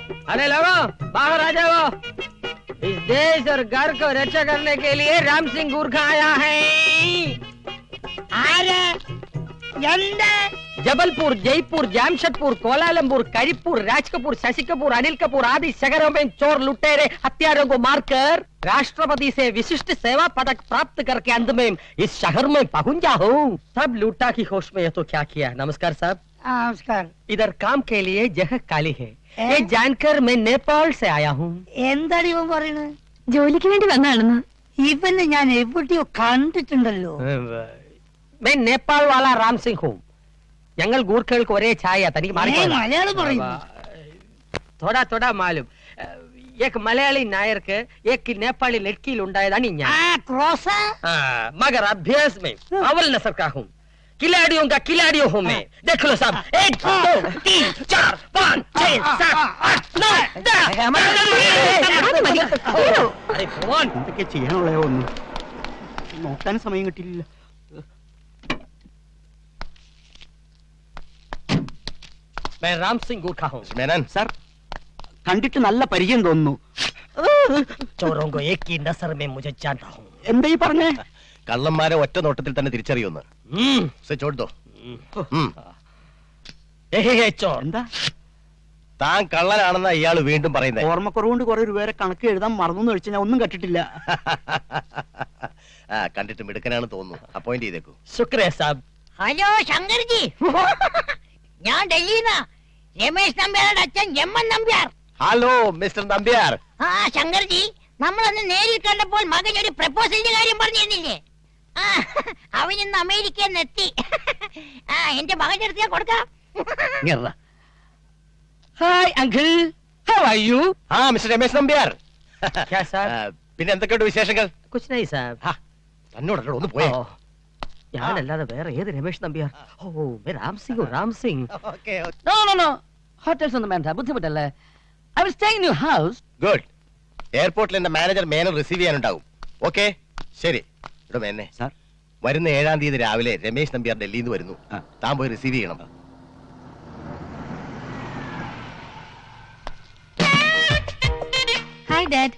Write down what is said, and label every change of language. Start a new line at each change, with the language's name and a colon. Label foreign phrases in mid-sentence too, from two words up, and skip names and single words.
Hindi: अरे लोगों, बाहर आ जाओ। इस देश और घर को रक्षा करने के लिए राम सिंह गुरखा आया है।
Malayalam: ആര് എന്ത്
Hindi: जबलपुर, जयपुर, जामशेदपुर, कोलालमपुर, करीमपुर, राज कपूर, शशि कपूर, अनिल कपूर आदि शहरों में चोर लुटेरे हत्यारों को मारकर राष्ट्रपति से विशिष्ट सेवा पदक प्राप्त करके अंत में इस शहर में पहुंचा हूँ। सब लूटा की होश में ये तो क्या किया। नमस्कार साहब।
Malayalam: നമസ്കാരം.
Hindi: इधर काम के लिए जगह खाली है। ये जानकर मैं नेपाल से आया हूँ।
Malayalam: എന്താണ് ഇവൻ പറയണത്? ജോലിക്ക് വേണ്ടി വന്നാണെന്ന്. ഇവനെ ഞാൻ എവിടെയോ കണ്ടിട്ടുണ്ടല്ലോ.
Hindi: मैं नेपाल वाला राम सिंह हूँ.
Malayalam: ഞങ്ങൾ ഗൂർഖകൾക്ക് ഒരേ ഛായ. തനിക്ക് മലയാളം പറയുന്നു.
Hindi: थोड़ा थोड़ा मालूम. एक मलयाली नायक एक नेपाली लड़की
Malayalam: ഉണ്ടായതാണ് ഞാൻ. ക്രോസ.
Hindi: मगर अभ्यास में अव्वल नस्ल का हूँ. खिलाड़ियों का खिलाड़ियों हूँ मैं. देख लो साहब. 1 2 3 4 5 6 7 8 9 10. अरे कौन
Malayalam: എന്തൊക്കെ ചെയ്യാനുള്ളയോ ഒന്നും നോക്കാൻ സമയം കിട്ടിയില്ല.
Hindi: मैं राम सिंह गुरखा हूँ.
Malayalam: മേനൻ സാർ, കണ്ടിട്ട് നല്ല പരിചയം തോന്നുന്നു.
Hindi: चोरों को एक की नजर में मुझे जानता हूँ.
Malayalam: എന്താ ഈ പറഞ്ഞേ? കള്ളന്മാരെ ഒറ്റ നോട്ടത്തിൽ തന്നെ തിരിച്ചറിയുന്നു. ചോദിച്ചോ.
Hindi: चोर
Malayalam: എന്താ താൻ കള്ളനാണെന്ന ഇയാള് വീണ്ടും പറയുന്നത്. ഓർമ്മക്കുറവുകൊണ്ട് കുറെ രൂപയുടെ കണക്ക് എഴുതാൻ മറന്നു കഴിച്ചാൽ ഞാൻ ഒന്നും കണ്ടിട്ടില്ല. കണ്ടിട്ട് മിടുക്കനാണ് തോന്നുന്നു. അപ്പോയിന്റ് ചെയ്തേക്കൂ.
Hindi: शुक्रिया साहब.
Malayalam: ഹലോ ശങ്കർജി, ഞാൻ ഡൽഹിന്ന് രമേശ് നമ്പ്യാരുടെ അച്ഛൻ എമ്മൻ നമ്പ്യാർ. ഹലോ മിസ്റ്റർ നമ്പ്യാർ. ആ ശങ്കർജി, നമ്മളന്ന് നേരിൽ കണ്ടപ്പോൾ മകൻ ഒരു പ്രപ്പോസലിന്റെ കാര്യം പറഞ്ഞിരുന്നില്ലേ? അവനിന്ന് അമേരിക്കയിൽ നിന്ന് എത്തി. എന്റെ മകന്റെ അടുത്ത് ഞാൻ കൊടുക്കാം.
English: Hi uncle, How are you?
Malayalam: മിസ്റ്റർ രമേശ് നമ്പ്യാർ.
Hindi: क्या साहब?
Malayalam: പിന്നെ എന്തൊക്കെയുണ്ട് വിശേഷങ്ങൾ?
Hindi: कुछ नहीं साहब.
Malayalam: തന്നോടല്ലോ ഒന്ന് പോയേ. ഞാനല്ലാതെ വേറെ ഏത് രമേശ് നമ്പ്യാർ? ഓ,
Hindi: मैं राम सिंह हूँ, राम सिंह.
English: No, no, no.
Malayalam: ഹോട്ടൽസ് ഒന്നും വേണ്ട, ബുദ്ധിമുട്ടല്ലേ.
English: I will stay in your house.
Malayalam: ഗുഡ്. എയർപോർട്ടിൽ എന്റെ മാനേജർ മേനൻ റിസീവ് ചെയ്യാനുണ്ടാവും. ഓക്കെ, ശരി. ഇവിടെ മേനെ സാർ, വരുന്ന 7-ാം തീയതി രാവിലെ രമേശ് നമ്പ്യാർ ഡൽഹിയിൽ നിന്ന് വരുന്നു. താൻ പോയി റിസീവ് ചെയ്യണം.
English: Hi dad.